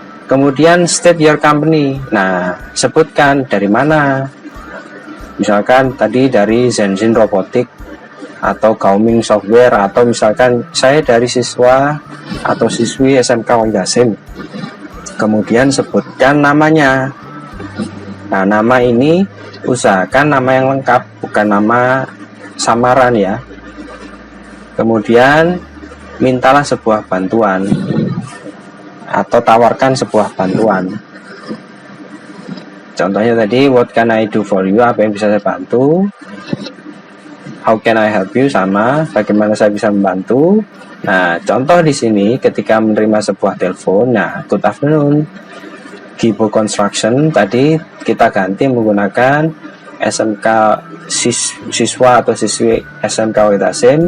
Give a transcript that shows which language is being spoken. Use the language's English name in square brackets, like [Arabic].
[Indonesian] Kemudian [English] state your company. [Indonesian] Nah, sebutkan dari mana. Misalkan tadi dari Zenzin Robotik atau Gaoming Software, atau misalkan saya dari siswa atau siswi SMK Waidasim. Kemudian sebutkan namanya. Nah, nama ini usahakan nama yang lengkap, bukan nama samaran ya. Kemudian mintalah sebuah bantuan atau tawarkan sebuah bantuan. [English] Contohnya tadi, what can I do for you? [Indonesian] Apa yang bisa saya bantu? [English] How can I help you? [Indonesian] Sama, bagaimana saya bisa membantu? Nah, contoh di sini ketika menerima sebuah telepon, nah, [English] good afternoon, Gibo Construction, [Indonesian] tadi kita ganti menggunakan SMK siswa atau siswi SMK Waidasim.